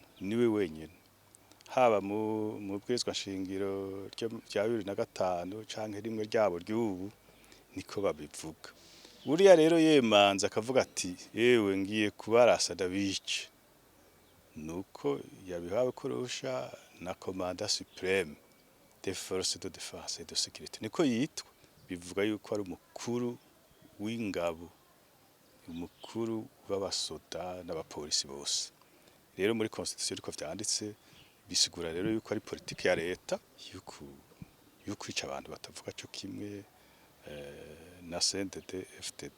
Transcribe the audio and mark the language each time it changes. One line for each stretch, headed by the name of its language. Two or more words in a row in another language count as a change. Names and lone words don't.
Rundi: Niwe wenyene haba mu bwirizwa shingiro rya 2005 canke rimwe ryabo ry'ubu niko babivuga. Uriya rero yemanza akavuga ati yewe ngiye kubarasa ndabice nuko yabihawe kurusha na
French: Commandant Supreme des Forces de Défense et de Sécurité
Rundi: niko yitwa. Bivuga yuko ari umukuru w'ingabo, umukuru w'abasoda n'abapolisi bose. Rero muri constitution riko vyanditse bisigura rero yuko ari politike ya leta yuko ica abantu batavuga cyo kimwe na CNDD FDD.